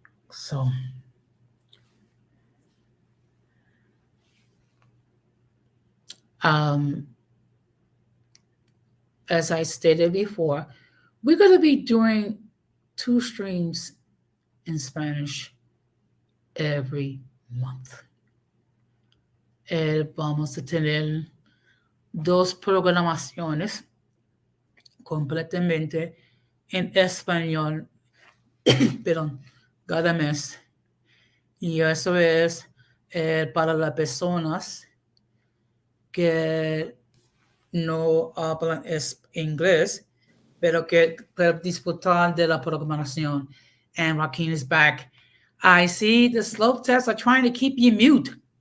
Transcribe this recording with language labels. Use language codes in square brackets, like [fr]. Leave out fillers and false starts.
[en] So, um, as I stated before, we're going to be doing two streams in Spanish every month. [es] Vamos a tener dos programaciones completamente en español, perdón, cada mes. Y eso es para las personas que no hablan inglés, pero que pueden disfrutar de la programación. [en] And Joaquin is back. I see the slope tests are trying to keep you mute.